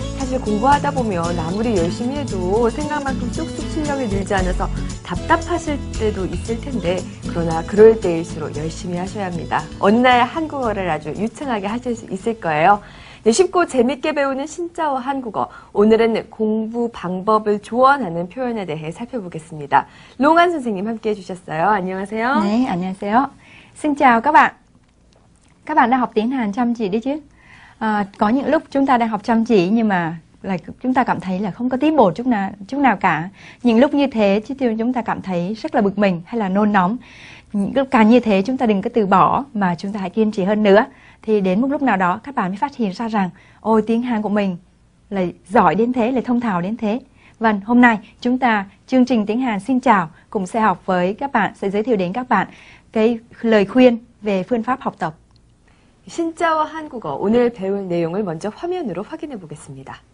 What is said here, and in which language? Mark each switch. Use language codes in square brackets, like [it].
[ko] 사실 공부하다 보면 아무리 열심히 해도 생각만큼 쏙쏙 실력이 늘지 않아서 답답하실 때도 있을 텐데, 그러나 그럴 때일수록 열심히 하셔야 합니다. 어느 날 한국어를 아주 유창하게 하실 수 있을 거예요. 네, 쉽고 재밌게 배우는 신짜오 한국어. 오늘은 공부 방법을 조언하는 표현에 대해 살펴보겠습니다. 롱안 선생님 함께 해주셨어요. 안녕하세요. 네, 안녕하세요. [vi] Xin chào các bạn. Các bạn đang học tiếng Hàn chăm chỉ đấy chứ? Có những lúc chúng ta đang học chăm chỉ nhưng mà chúng ta cảm thấy là không có tiến bộ chút nào cả. Những lúc như thế chúng ta cảm thấy rất là bực mình hay là nôn nóng. Những lúc càng như thế chúng ta đừng có từ bỏ mà chúng ta hãy kiên trì hơn nữa. Thì đến một lúc nào đó các bạn mới phát hiện ra rằng ôi, tiếng Hàn của mình lại giỏi đến thế, lại thông thạo đến thế. Vâng, hôm nay chương trình tiếng Hàn xin chào cũng sẽ học với các bạn, sẽ giới thiệu đến các bạn cái lời khuyên về phương pháp học tập. [ko] 신짜오 한국어, 오늘 배울 내용을 먼저 화면으로 확인해 보겠습니다.